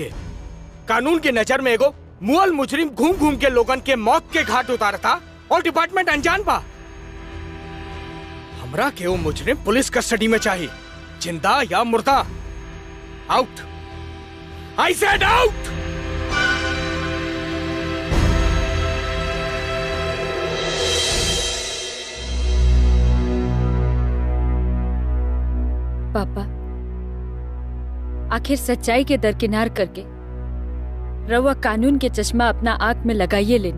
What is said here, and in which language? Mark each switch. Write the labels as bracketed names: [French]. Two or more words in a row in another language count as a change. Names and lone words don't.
[Bhojpuri] कानून के नजर में एगो मुअल मुजरिम घूम घूम के लोगन के मौत के घाट उतारता और डिपार्टमेंट अनजान बा। हमरा के वो मुजरिम [English] police custody [Bhojpuri] में चाहिए, जिंदा या मुर्दा। [English] out, I said out. [Bhojpuri] पापा आखिर सच्चाई के दरकिनार करके रवा कानून के चश्मा अपना आंख में लगाइए लेनी।